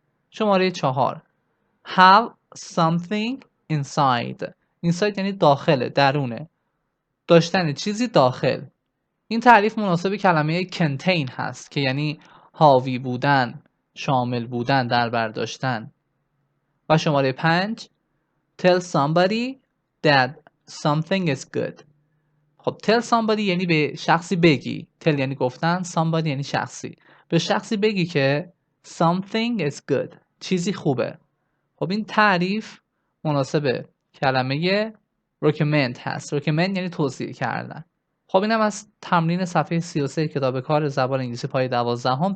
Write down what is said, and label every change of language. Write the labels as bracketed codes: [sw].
[fa] شماره 4. [en] have something inside. [fa] inside یعنی داخله، درونه. داشتن چیزی داخل. این تعریف مناسب کلمه contain هست که یعنی حاوی بودن، شامل بودن، در بر داشتن. و شماره 5. [en] tell somebody that something is good. [fa] خب tell somebody یعنی به شخصی بگی. tell یعنی گفتن، somebody یعنی شخصی. به شخصی بگی که [en] something is good [fa] چیزی خوبه. خب این تعریف مناسب کلمه recommend هست. recommend یعنی توصیه کردن. خب اینم از تمرین صفحه 33 کتاب کار زبان انگلیسی پایه 12.